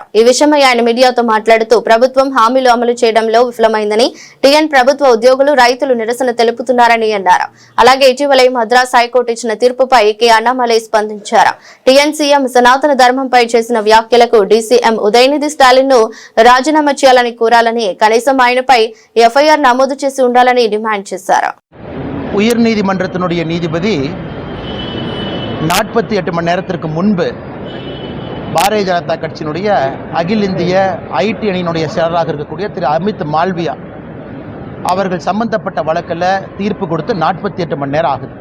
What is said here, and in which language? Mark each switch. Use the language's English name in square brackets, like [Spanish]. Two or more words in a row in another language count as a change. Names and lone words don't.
[Telugu] ఈ విషయమై ఆయన మీడియాతో మాట్లాడుతూ ప్రభుత్వం హామీలు అమలు చేయడంలో విఫలమైందని, టీఎన్ ప్రభుత్వ ఉద్యోగులు, రైతులు నిరసన తెలుపుతున్నారని అన్నారు. అలాగే ఇటీవల మద్రాస్ హైకోర్టు ఇచ్చిన తీర్పుపై కె అన్నామలై స్పందించారు. [English] TN CM [Telugu] సనాతన ధర్మంపై చేసిన వ్యాఖ్యలకు డీసీఎం ఉదయనిధి స్టాలిన్ ను రాజీనామా చేయాలని కోరాలని, కనీసం ఆయనపై ఎఫ్ఐఆర్ నమోదు చేసి ఉండాలని డిమాండ్ చేశారు. [Tamil] உயர் நீதிமன்றத்தினுடைய நீதிபதி 48 மணி நேரத்திற்கு முன்பு பாரதிய ஜனதா கட்சியினுடைய அகில இந்திய ஐடி அணியினுடைய செயலராக இருக்கக்கூடிய திரு அமித் மால்வியா அவர்கள் சம்பந்தப்பட்ட வழக்கில் தீர்ப்பு கொடுத்து 48 மணி நேரம் ஆகுது.